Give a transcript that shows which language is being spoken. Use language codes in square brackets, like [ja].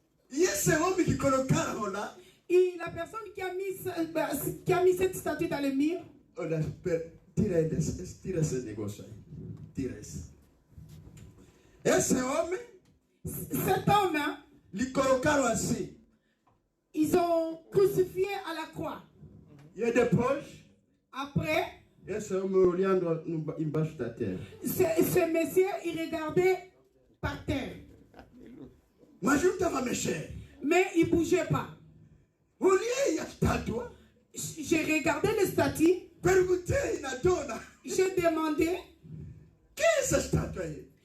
[pt] E esse homem que colocaram lá, [fr] Et la personne qui a mis cette statue dans les murs, [pt] olha, tira esse negócio aí. Tira esse. Esse homem, [fr] cet homme, hein, [pt] lhe colocaram assim. [fr] ils ont crucifié à la croix. [pt] E depois, [fr] Après, [pt] esse homem olhando embaixo da terra. [fr] ce monsieur, il regardait par terre. [pt] Mas não estava mexendo. [fr] Mais il ne bougeait pas. [pt] Olhei a estátua. [fr] J'ai regardé les statues. [pt] Perguntei na dona. [fr] J'ai demandé. [pt] Que é essa estátua aí?